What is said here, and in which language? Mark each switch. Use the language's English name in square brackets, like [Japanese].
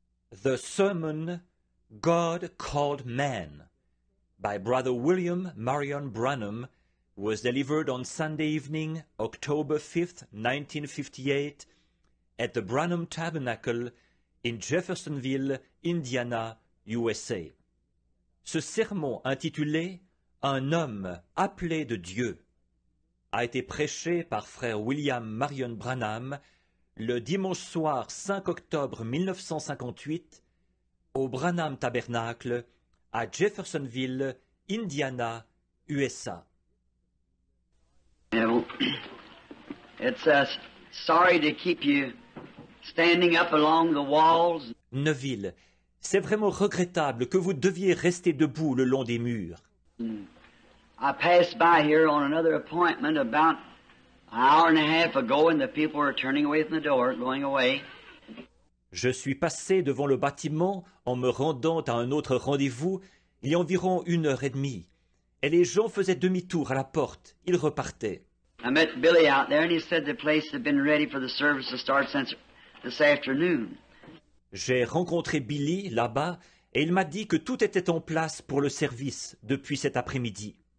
[English] The Sermon God Called Man by Brother William Marion Branham was delivered on Sunday evening, October 5th, 1958, at the Branham Tabernacle in Jeffersonville, Indiana, USA. [French] Ce sermon intitulé « Un homme appelé de Dieu » a été prêché par frère William Marion Branham le dimanche soir 5 octobre 1958 au Branham Tabernacle à Jeffersonville, Indiana, USA. [English] It's sorry to keep you standing up along the walls. [French] Neville, c'est vraiment regrettable que vous deviez rester debout le long des murs. [English] I passed by here on another appointment about an hour and a half ago, and the people were turning away from the door, going away. [French] Je suis passé devant le bâtiment en me rendant à un autre rendez-vous il y a environ 1h30, et les gens faisaient demi-tour à la porte, ils repartaient. [English] I met Billy out there, and he said the place had been ready for the service to start since this afternoon. [French] J'ai rencontré Billy là-bas, et il m'a dit que tout était en place pour le service depuis cet après-midi.